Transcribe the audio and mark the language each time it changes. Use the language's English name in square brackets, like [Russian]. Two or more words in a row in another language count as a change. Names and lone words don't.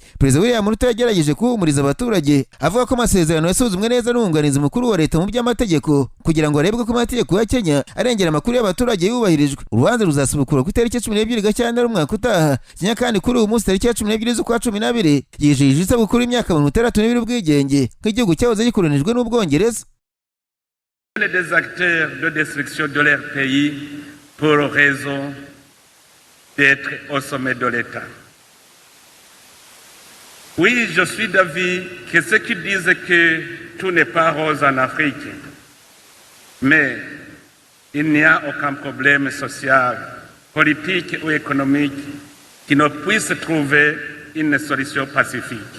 [Kinyarwanda] Perezida William Ruto yagerageje guhumuriza abaturage avuga ko amasezerano yasuzumwe neza n'umwunganizi mukuru wa leta mu by'amategeko kugira ngo harebwe ko amategeko ya Kenya arengera amakuru y'abaturage yubahirijwe. Urubanza ruzasubukura ku itariki 12 Gashyantare umwaka utaha. Kenya kandi kuri uyu munsi tariki ya 12 z'ukwa 12 yijihije isabukuru y'imyaka 62 y'ubwigenge nk'igihugu cyahoze gikolonijwe n'Ubwongereza. [French] Des acteurs de destruction de leur pays pour raison d'être au sommet de l'État. Oui, je suis d'avis que ceux qui disent que tout n'est pas rose en Afrique, mais il n'y a aucun problème social, politique ou économique qui ne puisse trouver une solution pacifique.